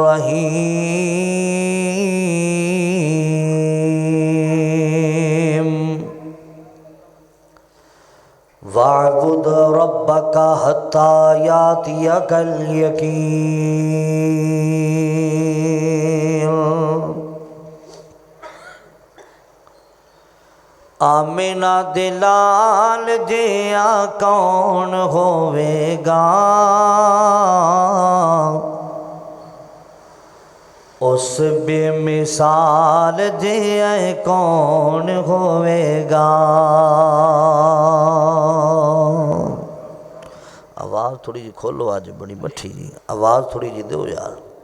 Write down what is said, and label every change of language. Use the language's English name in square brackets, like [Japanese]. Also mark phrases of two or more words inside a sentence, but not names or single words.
[Arabic] الرحيم واعبد ربك حتى يأتيك اليقين [Punjabi] آمنہ دلال جیا کون ہوئے گا اس بے مثال جیا کون ہوئے گا آواز تھوڑی جی کھولو آج بڑی مٹھی جی آواز تھوڑی جی دو یار